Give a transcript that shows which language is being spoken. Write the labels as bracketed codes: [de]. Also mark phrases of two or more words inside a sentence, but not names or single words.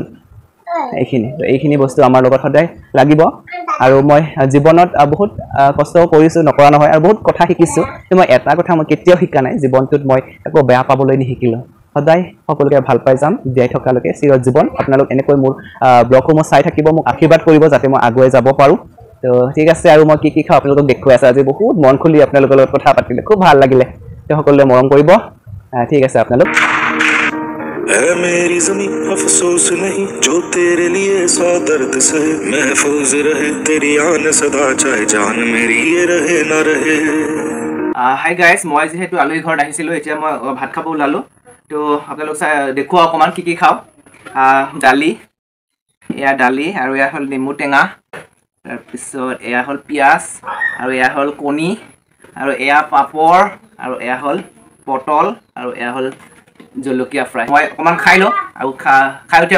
[as] এইখিনি বস্তু আমাৰ লগত সদায় লাগিব আৰু মই জীৱনত বহুত কষ্ট কৰিছোঁ নকৰা নহয় আৰু বহুত কথা শিকিছোঁ কিন্তু মই এটা কথা মই কেতিয়াও শিকা নাই জীৱনটোত মই একো বেয়া পাবলৈ নিশিকিলোঁ সদায় সকলোকে ভাল পাই যাম জীয়াই থকালৈকে চিৰজীৱন আপোনালোক এনেকৈ মোৰ ব্লগসমূহ চাই থাকিব মোক আশীৰ্বাদ কৰিব যাতে মই আগুৱাই যাব পাৰোঁ তো ঠিক আছে আৰু মই কি খাওঁ আপোনালোকক দেখুৱাই আছোঁ আজি বহুত মন খুলি আপোনালোকৰ লগত কথা পাতিলে খুব ভাল লাগিলে তো সকলোৱে মৰম কৰিব ঠিক আছে আপোনালোক [hi] है मेरी ज़मीं अफसोस नहीं जो तेरे लिए सौ दर्द सहे महफूज रहे तेरी आन सदा चाहे जान मेरी ये रहे ना रहे [en] hi guys [as] মই যেহেতু আলহী ঘৰত আহিছিলোঁ এতিয়া মই ভাত খাব ওলালোঁ তো আপোনালোক দেখুৱাওঁ অকণমান কি খাওঁ দালি আৰু এয়া হ'ল নেমু টেঙা তাৰপিছত এয়া হ'ল পিঁয়াজ আৰু এয়া হ'ল কণী আৰু এয়া পাপৰ আৰু এয়া হ'ল পটল আৰু এয়া হ'ল জলকীয়া ফ্ৰাই মই অকণমান খাই লওঁ আৰু খাই উঠি